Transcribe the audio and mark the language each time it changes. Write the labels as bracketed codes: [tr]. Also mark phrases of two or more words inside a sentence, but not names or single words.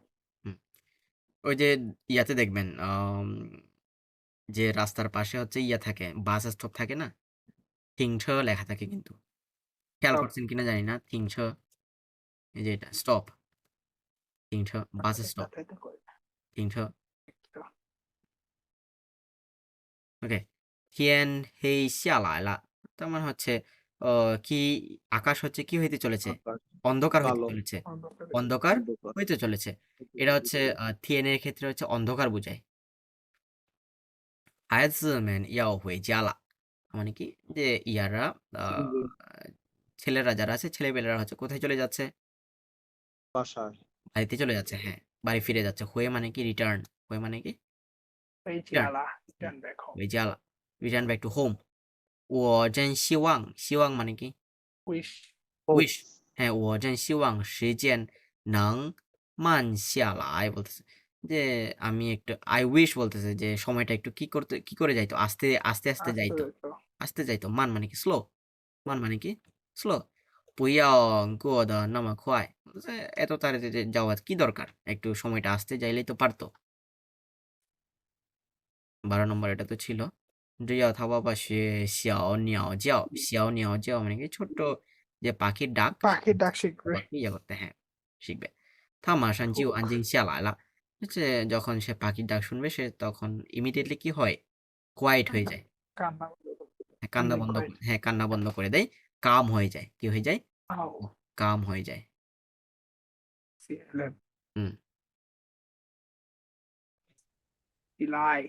[bn] ওই যে ইয়াতে দেখবেন যে রাস্তার পাশে হচ্ছে ইয়া থাকে, বাস স্টপ থাকে না, থিংছ লেখা থাকে কিন্তু, খেয়াল [en] Stop. [bn] করছেন কিনা জানি না, থিংছ, এই যে এটা স্টপ, থিংছ বাস স্টপ, যাতায়াত করে। থিংছ। ওকে, [zh] 天黑下来了, [bn] তার মানে হচ্ছে কি আকাশ হচ্ছে কি হইতে চলেছে, আকাশ অন্ধকার হইতে কালো চলেছে, অন্ধকারে। অন্ধকার অন্ধকার হইতে চলেছে। এটা হচ্ছে থিয়েনের ক্ষেত্রে হচ্ছে অন্ধকার বোঝায়। [zh] 孩子们要回家了, [bn] মানে কি যে ইয়ারা ছেলেরা যারা আছে, ছেলেপেলেরা হচ্ছে কোথায় চলে যাচ্ছে, বাসায় বাড়িতে চলে যাচ্ছে। হ্যাঁ বাড়ি ফিরে যাচ্ছে। হয়ে মানে কি রিটার্ন, হয়ে মানে কি [zh] 回 [bn] রিটার্ন, [zh] 家啦 [en] ，turn back home. [zh] 回家了, [en] return back to home. [zh] 我真希望, [bn] 希望 মানে কি [en] Wish. [bn] উইশ। হ্যাঁ [zh] 我真希望时间能慢下来 [bn] বলতেছে যে আমি একটু [en] I wish [bn] বলতেছে যে সময়টা একটু কি করে যাইতো, আস্তে আস্তে আস্তে আসতে যাইতো, তো। আস্তে যাইতো। মান মানে কি স্লো, মান মানে কি স্লো। [zh] 不要过得那么快, [bn] বলতেছে এত তাড়াতাড়ি যাওয়ার কি দরকার, একটু সময়টা আস্তে যাইলেই তো পারতো। 12 নম্বর এটা তো ছিল। [zh] 只要他爸爸学小鸟叫, 小鸟叫 [bn] মানে কি ছোট্ট যে পাখির ডাক, পাখির ডাক শিখবে। বাবাকে ইয়ে করতে, হ্যাঁ শিখবে। [zh] 他马上就安静下来了, [bn] হচ্ছে যখন সে পাখির ডাক শুনবে সে তখন ইমিডিয়েটলি কি হয়, কোয়াইট হয়ে যায়। কান্না। হ্যাঁ, কান্না বন্ধ হ্যাঁ কান্না বন্ধ করে দেয়, কাম হয়ে যায়, কি হয়ে যায়, আও। কাম হয়ে যায়। CLM. হুম ইলাই।